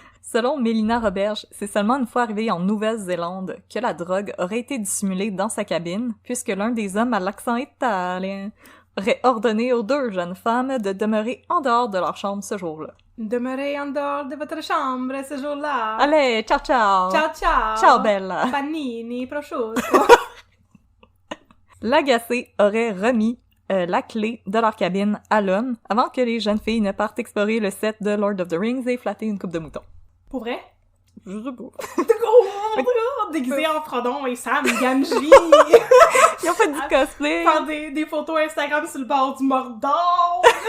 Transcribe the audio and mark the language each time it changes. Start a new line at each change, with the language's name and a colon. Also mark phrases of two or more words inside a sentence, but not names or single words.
French: Selon Mélina Roberge, c'est seulement une fois arrivée en Nouvelle-Zélande que la drogue aurait été dissimulée dans sa cabine, puisque l'un des hommes à l'accent italien aurait ordonné aux 2 jeunes femmes de demeurer en dehors de leur chambre ce jour-là. Demeurez en dehors de votre chambre ce jour-là. Allez,
Italian: ciao ciao! Ciao ciao! Ciao bella! Panini, prosciutto.
French: L'agacé aurait remis la clé de leur cabine à l'homme avant que les jeunes filles ne partent explorer le set de Lord of the Rings et flatter une coupe de mouton. Pour vrai? Je sais pas. Déguisé en Frodon et Sam Gamgee. Ils ont fait du cosplay. Faire des photos Instagram sur le bord du Mordor.